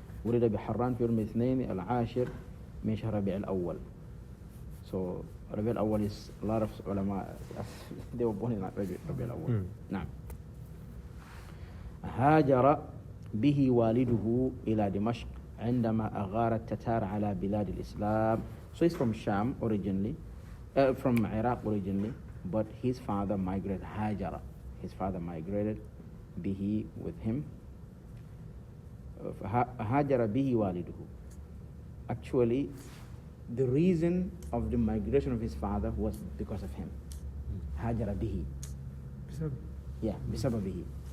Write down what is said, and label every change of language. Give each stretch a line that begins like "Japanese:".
Arabic: ولد بحران في يوم الاثنين العاشر من شهر ربيع الأول.
English: So ربيع الأول is a lot of ulama they were born in ربيع الأول.
Arabic: نعم. هاجر به والده إلى دمشق عندما أغار التتار على بلاد الإسلام.
English: So he's from Sham originally, from Iraq originally, but his father migrated, Hajara. His father migrated bihi with him.
Arabic: Hajara bihi waliduhu.
English: Actually, the reason of the migration of his father was because of him.
Arabic: Hajara bihi.
English: Yeah, bisababihi.